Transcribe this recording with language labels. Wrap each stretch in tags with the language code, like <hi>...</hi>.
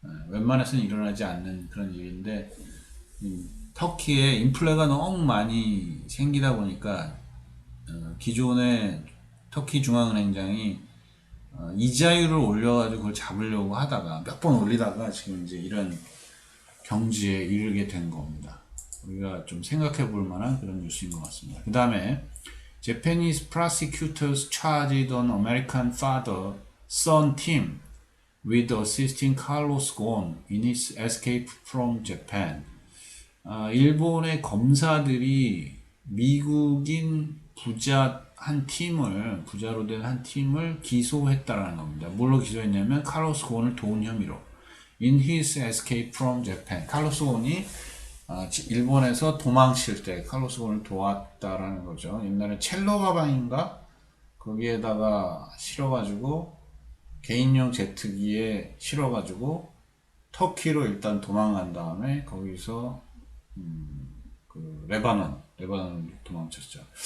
<ko>웬만해서는 일어나지 않는 그런 일인데, 터키에 인플레가 너무 많이 생기다 보니까 기존의 터키 중앙은행장이 이자율을 올려가지고 그걸 잡으려고 하다가 몇 번 올리다가 지금 이제 이런 경지에 이르게 된 겁니다. 우리가 좀 생각해 볼 만한 그런 뉴스인 것 같습니다. 그 다음에</ko> <en>Japanese prosecutors charged an American father-son team with assisting Carlos Ghosn in his escape from Japan.</en> <ko>일본의 검사들이 미국인 부자로 된 한 팀을 기소했다라는 겁니다. 뭘로 기소했냐면 카로스 곤을 도운 혐의로.</ko> <en>In his escape from Japan.</en> <ko>카로스 곤이 일본에서 도망칠 때 카로스 곤을 도왔다라는 거죠. 옛날에 첼로 가방인가? 거기에다가 실어가지고 개인용 제트기에 실어가지고 터키로 일단 도망간 다음에 거기서 레바논 도망쳤죠.</ko>